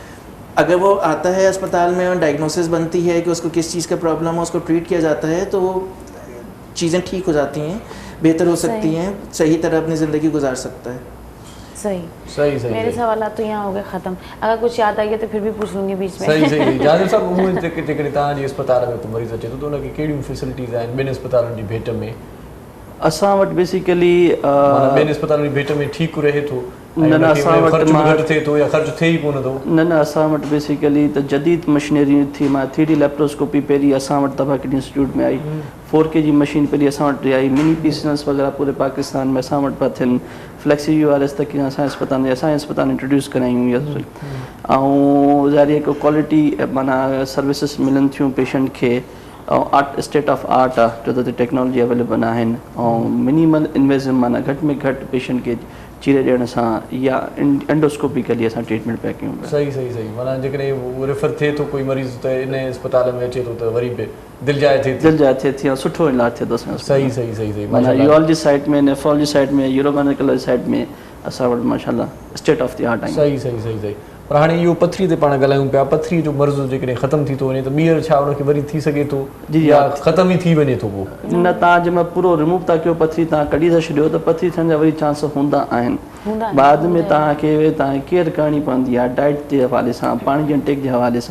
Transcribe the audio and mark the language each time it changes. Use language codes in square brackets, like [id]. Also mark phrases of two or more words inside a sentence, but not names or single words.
[hi] अगर वो आता है अस्पताल में और डायग्नोसिस बनती है कि उसको किस चीज़ का प्रॉब्लम है, उसको ट्रीट किया जाता है तो चीज़ें ठीक हो जाती हैं, बेहतर हो सकती हैं, सही तरह अपनी ज़िंदगी गुजार सकता है। सही। मेरे सवाल तो यहाँ हो गए ख़त्म। अगर कुछ याद आ गया तो फिर भी पूछ लूँगी बीच में। [sd] सही। जाने साहब, उम्मीद है कि तव्हांजे अस्पताल में को मरीज़ अचे तो उनखे कहिड़ियूं फैसिलिटीज़ आहिनि ॿिनि अस्पतालनि जी भेट में? असां वटि बेसिकली ॿिनि अस्पतालनि जी भेट में ठीक रहे थो? न असां वटि घटि थिए थो या ख़र्च थिए ई कोन थो? न असां वटि बेसिकली त जदीद मशीनरी थी। मां 3D लैप्रोस्कोपी पहिरीं असां वटि तबा किडनी इंस्टीट्यूट में आई, 4K जी मशीन पहिरीं असां वटि आई, [en] mini PCS [sd] वग़ैरह पूरे पाकिस्तान में असां वटि पिया थियनि। [en] flexi URS [sd] तक असांजे अस्पताल इंट्रोड्यूस करायूं ऐं ज़ाहिर हिकु क्वालिटी माना सर्विसिस मिलनि थियूं पेशेंट खे, ऐं [en] state of art [sd] आहे छो त टेक्नोलॉजी अवेलेबल आहिनि, ऐं [en] minimal invasive [sd] माना घटि में घटि पेशेंट खे चीरे ॾियण सां या एंडोस्कोपिकली असां ट्रीटमेंट पिया कयूं। सही। माना जेकॾहिं रेफर थिए थो कोई मरीज़ त इन अस्पताल में अचे थो त वरी बि दिलि जाए थिए थी, सुठो इलाजु थिए थो असांजो। सही। माना यूरोलॉजी साइड में, नेफ्रोलॉजी साइड में, यूरोगाइनेकोलॉजी साइड में असां वटि माशाल्लाह [en] state of the art [sd] आहिनि। सही। पर हाणे इहो पथरी ते पाण ॻाल्हायूं पिया, पथरी जो मर्ज़ जेकॾहिं ख़तमु थी थो वञे त ॿीहर छा उनखे वरी थी सघे थो या ख़तमु ई थी वञे थो? पोइ न, तव्हां जंहिंमहिल पूरो रिमूव था कयो, पथरी तव्हां कढी था छॾियो त पथरी थियण जा वरी चांस हूंदा आहिनि। बाद में तव्हांखे केयर करणी पवंदी आहे, डाइट जे हवाले सां, पाणी जे इंटेक जे हवाले सां।